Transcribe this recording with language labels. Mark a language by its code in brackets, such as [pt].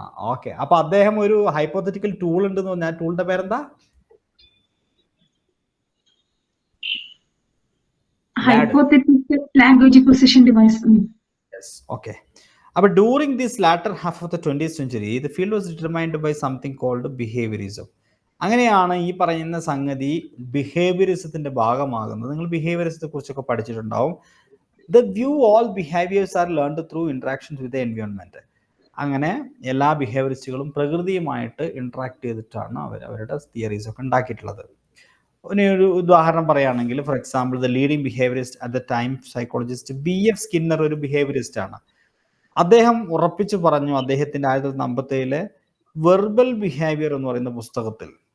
[ml] Okay, അപ്പൊ അദ്ദേഹം ഒരു ഹൈപ്പോത്തറ്റിക്കൽ ടൂൾ ഉണ്ടെന്ന് പറഞ്ഞാൽ ടൂളിന്റെ പേരെന്താ? [en] Hypothetical language acquisition device. Yes, okay. But during this latter half of the 20th century, the field was determined by something called behaviorism. [ml] അങ്ങനെയാണ് ഈ പറയുന്ന സംഗതി ബിഹേവിയറിസത്തിന്റെ ഭാഗമാകുന്നത്. നിങ്ങൾ ബിഹേവിയറിസത്തെ കുറിച്ചൊക്കെ പഠിച്ചിട്ടുണ്ടാവും. [en] The view all behaviors are learned through interactions with the environment. [ml] അങ്ങനെ എല്ലാ ബിഹേവിയറിസ്റ്റുകളും പ്രകൃതിയുമായിട്ട് interact ചെയ്തിട്ടാണ് അവരുടെ തിയറീസ് ഒക്കെ ഉണ്ടാക്കിയിട്ടുള്ളത്. ഒരു ഉദാഹരണം പറയുകയാണെങ്കിൽ, [en] for example, the leading behaviourist at the time psychologist [ml] BF Skinner ഒരു ബിഹേവിയറിസ്റ്റ് ആണ്. അദ്ദേഹം ഉറപ്പിച്ചു പറഞ്ഞു അദ്ദേഹത്തിന്റെ 1957 വെർബൽ ബിഹേവിയർ എന്ന് പറയുന്ന പുസ്തകത്തിൽ.